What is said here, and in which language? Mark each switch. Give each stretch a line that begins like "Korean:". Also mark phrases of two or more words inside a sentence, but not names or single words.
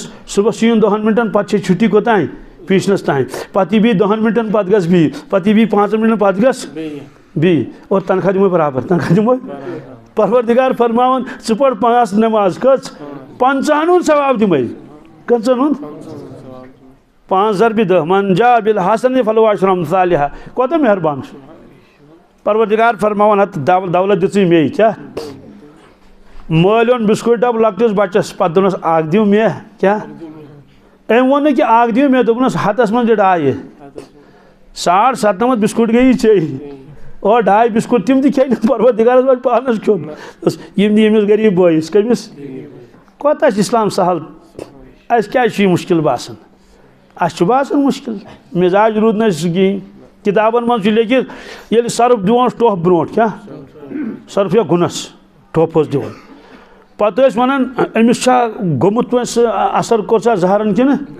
Kashmiri: صبحس یِیِن 10 منٹن پتہٕ چھِ چھُٹی کوٚتام پیٖشنس تام پتہٕ یی بیٚیہِ 10 منٹن پتہٕ گژھ بیٚیہِ پتہٕ یی بیٚیہِ 5 منٹن پتہٕ گژھ بی اور تنخواہ دمو برابر تنخواہ دمو پروردگار فرماون ژٕ پَر 5 نماز کٔژ 50 ثواب دمے کٔژن ہُنٛد 5 ضربِ 10
Arabic: من جاء بالحسنة فله عشر أمثالها
Kashmiri: کوتاہ مہربان چھُ پروردگار فرماون ہت دولت دِژٕے مے کیٛاہ مٲلۍ اوٚن بِسکوٗٹ ڈبہٕ لۄکٹِس بچس پتہٕ دوٚپنس اکھ دِیِو مےٚ کیٛاہ أمۍ ووٚن نہٕ کہِ اکھ دِیِو مےٚ دوٚپنس ہتس منٛز دِ 2 97 بِسکوٗٹ گٔیی ژےٚ اور 2 بِسکوٗٹ تِم تہِ کھیٚیہِ نہٕ پروردگارس وۄنۍ پانس کھیوٚن یِم دِ ییٚمِس غریٖب بٲیِس کٔمِس کوتاہ چھُ اسلام سہل اَسہِ کیٛازِ چھُ یہِ مُشکِل باسان اَسہِ چھُ باسان مُشکِل مِزاج روٗد نہٕ اَسہِ کِہیٖنۍ کِتابن منٛز چھُ لیکھِتھ ییٚلہِ سرف دِوان ٹۄپھ برونٛٹھ کیٛاہ سرف یا گُنس ٹۄپھ اوس دِوان پتہٕ ٲسۍ ونان أمِس چھا گوٚمُت وۄنۍ اثر کوٚر سا زہرن کِنہٕ